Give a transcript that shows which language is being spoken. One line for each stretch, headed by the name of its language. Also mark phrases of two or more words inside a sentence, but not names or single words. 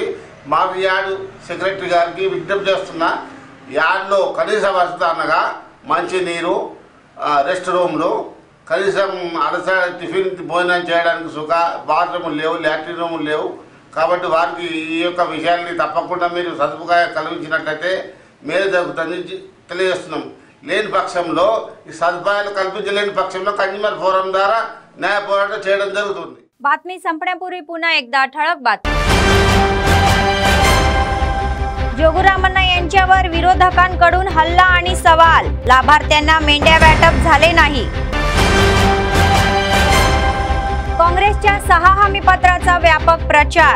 English: market yard secretary
Telugu: గారికి విజ్ఞప్తి చేస్తున్నా, యార్డ్లో కనీస వసతి అనగా మంచినీరు,
English: rest rooms,
Telugu: కనీసం అలసట టిఫిన్ భోజనం చేయడానికి బాత్రూములు లేవు,
English: latrine rooms
Telugu: లేవు. కాబట్టి వారికి ఈ యొక్క విషయాన్ని తప్పకుండా మీరు సదుపాయం కల్పించినట్లయితే మేలు జరుగుతుంది తెలియజేస్తున్నాం. లేని పక్షంలో ఈ సదుపాయాలు కల్పించలేని పక్షంలో
English: consumer forum
Telugu: ద్వారా న్యాయ పోరాటం చేయడం జరుగుతుంది.
Marathi: बातमी संपण्यापूर्वी पुन्हा एकदा ठळक बातमी. जोगुरामण्णा यांच्यावर विरोधकांकडून हल्ला आणि सवाल. लाभार्थ्यांना मेंढ्या वाटप झाले नाही. काँग्रेसच्या 6 हमीपत्राचा व्यापक प्रचार.